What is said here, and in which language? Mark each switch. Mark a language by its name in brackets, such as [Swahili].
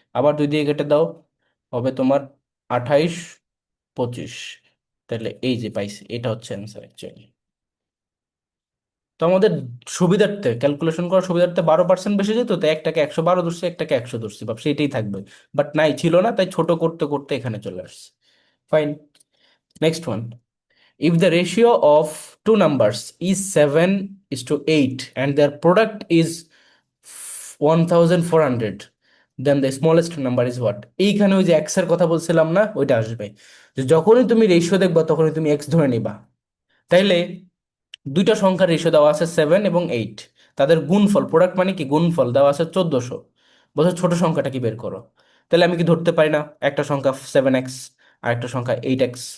[Bangla] আবার 2 দিয়ে কেটে দাও, হবে তোমার 28 25। তাহলে এই যে পাইছি, এটা হচ্ছে অ্যান্সার অ্যাকচুয়ালি। তো আমাদের সুবিধার্থে, ক্যালকুলেশন করার সুবিধার্থে 12% বেশি যেত, তো একটাকে 112 ধরছি, একটাকে 100 ধরছি, ভাবছি এটাই থাকবে। বাট নাই, ছিল না, তাই ছোট করতে করতে এখানে চলে আসছে। Fine. [English] Next one, if the ratio of two numbers is 7:8 and their product is 1400, then the smallest number is what? [Bangla] এইখানে ওই যে x এর কথা বলছিলাম না, ওইটা আসবে। যে যখনই তুমি রেশিও দেখবা তখনই তুমি x ধরে নিবা। তাইলে দুইটা সংখ্যার রেশিও দেওয়া আছে 7 এবং 8, তাদের গুণফল, প্রোডাক্ট মানে কি গুণফল দেওয়া আছে 1400, বলছে ছোট সংখ্যাটা কি বের করো। তাহলে আমি কি ধরতে পারি না একটা সংখ্যা 7x আর একটা সংখ্যা 8x?